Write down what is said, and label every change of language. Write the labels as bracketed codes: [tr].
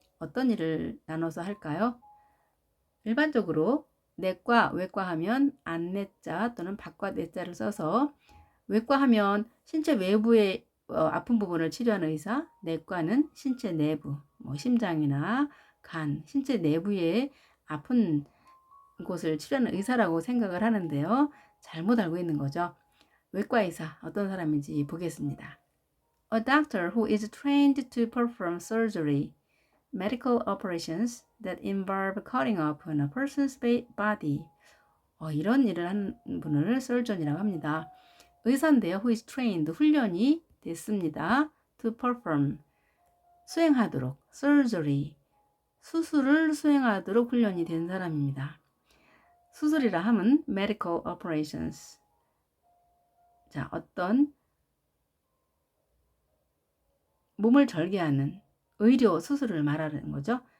[ko] 어떤 일을 나눠서 할까요? 일반적으로 내과, 외과 하면 안내자 또는 밖과 내자를 써서 외과 하면 신체 외부의 아픈 부분을 치료하는 의사, 내과는 신체 내부, 심장이나 간, 신체 내부의 아픈 곳을 치료하는 의사라고 생각을 하는데요. 잘못 알고 있는 거죠. 외과 의사 어떤 사람인지 보겠습니다. [en] A doctor who is trained to perform surgery, medical operations that involve cutting open a person's body. [ko] 이런 일을 하는 분을 surgeon이라고 합니다. 의사인데요. who is trained, 훈련이 됐습니다. [en] to perform, [ko] 수행하도록, surgery, 수술을 수행하도록 훈련이 된 사람입니다. 수술이라 함은 [en] medical operations. [ko] 자, 어떤 몸을 절개하는 의료 수술을 말하는 거죠.